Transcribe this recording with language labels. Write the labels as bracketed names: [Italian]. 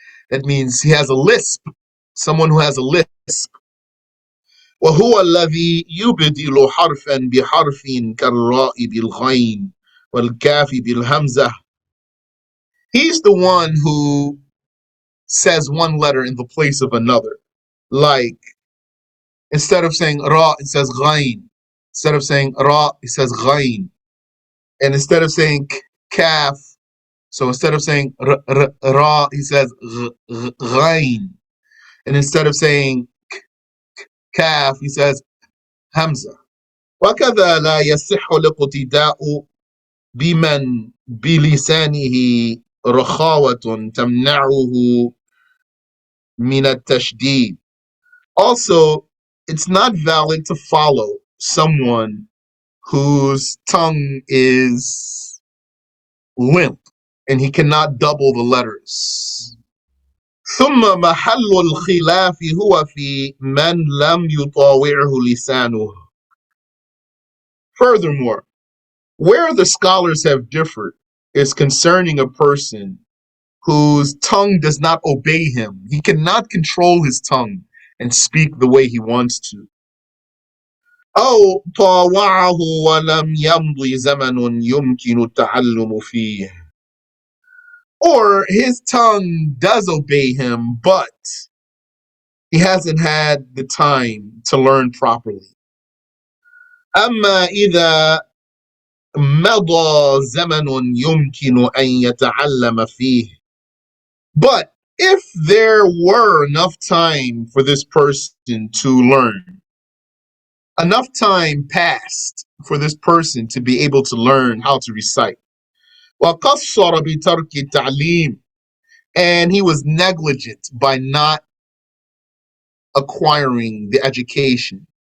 [English] That means he has a lisp, someone who has a lisp. [Arabic] وهو الذي يبدل حرفا بحرف كالراء بالغين والكاف بالهمزة. [English] He's the one who says one letter in the place of another. Like, instead of saying ra, it says ghain. Instead of saying ra, it says ghain. And instead of saying kaf, so instead of saying ra, he says ghain. And instead of saying kaf, he says hamza. [Arabic] وكذا لا يصح الاقتداء بمن بلسانه رخاوة تمنعه من التشديد. [English] Also, it's not valid to follow someone whose tongue is limp and he cannot double the letters. [Arabic] ثم محل الخلاف هو في من لم يطاوعه لسانه. [English] Furthermore, where the scholars have differed is concerning a person whose tongue does not obey him. He cannot control his tongue and speak the way he wants to. [Arabic] أو طاوعه ولم يمضي زمن يمكن التعلم فيه. [English] Or his tongue does obey him, but he hasn't had the time to learn properly. [Arabic] أما إذا مضى زمن يمكن أن يتعلم فيه. [English] But if there were enough time for this person to learn, enough time passed for this person to be able to learn how to recite. [Arabic] وقصر بترك التعليم, [English] and he was negligent by not acquiring the education.